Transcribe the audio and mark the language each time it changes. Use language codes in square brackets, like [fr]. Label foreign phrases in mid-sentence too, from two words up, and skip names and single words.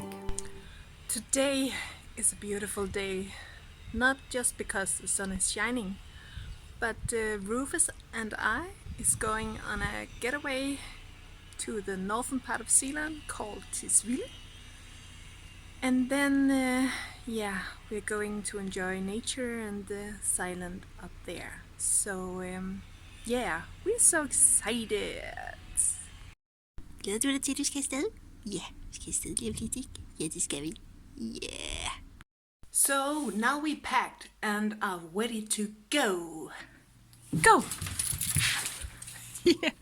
[en] Today is a beautiful day, not just because the sun is shining, but Rufus and I is going on a getaway to the northern part of Zealand called Tisvilde. And then, we're going to enjoy nature and the silence up there. So, we're so excited. [da] Glæder du dig til, at du skal afsted? Ja, vi skal afsted lige om lidt, ikke? Ja, det skal vi. [en] Yeah. So now we packed and are ready to go. Go! Yeah.